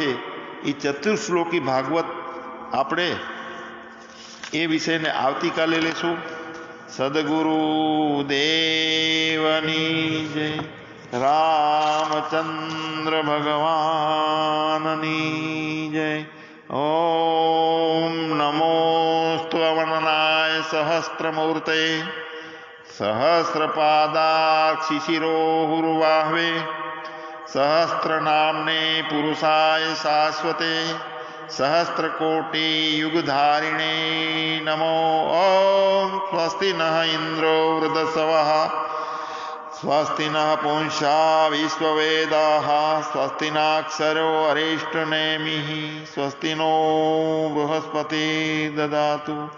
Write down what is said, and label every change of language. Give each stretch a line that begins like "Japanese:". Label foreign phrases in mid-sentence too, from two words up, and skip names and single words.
Gujarati: એ ચતુશ્લોકી ભાગવત આપણે એ વિષયને આવતીકાલે લેશું. સદગુરુ દેવની જય. રામચંદ્ર ભગવાનની જય. ઓમ નમોસ્તુ અવનનાય સહ
Sanskrit: सहस्रमूर्तये सहस्रपादाक्षिशिरोहुर्वाह्वे सहस्रनाम्ने पुरुषाय शाश्वते सहस्रकोटियुगधारिणे नमो। ॐ स्वस्ति नः इन्द्रो वृद्धसवः स्वस्ति नः पूंसा विश्ववेदाः स्वस्ति नाक्षरो अरिष्टनेमिः स्वस्ति नो बृहस्पतिर्ददातु।